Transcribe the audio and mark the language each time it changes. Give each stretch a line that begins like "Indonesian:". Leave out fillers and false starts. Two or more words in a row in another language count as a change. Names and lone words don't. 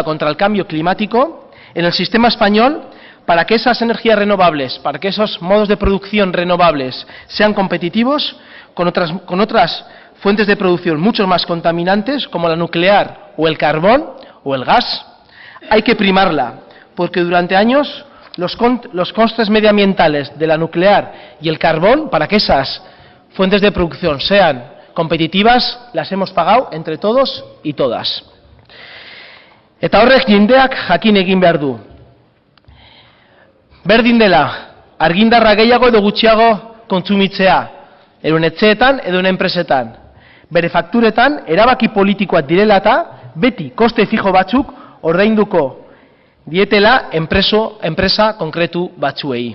Spanish: contra el cambio climático, en el sistema español, para que esas energías renovables, para que esos modos de producción renovables sean competitivos con otras fuentes de producción mucho más contaminantes, como la nuclear o el carbón o el gas, hay que primarla, porque durante años los costes medioambientales de la nuclear y el carbón, para que esas fuentes de producción sean competitivas, las hemos pagado entre todos y todas.
Basque: Eta horrek jendeak jakin egin behar du. Berdin dela, argindarra gehiago edo gutxiago kontsumitzea, edo etxeetan edo enpresetan. Bere fakturetan erabaki politikoak direla eta beti koste fijo batzuk ordainduko dietela enpresa konkretu batzuei.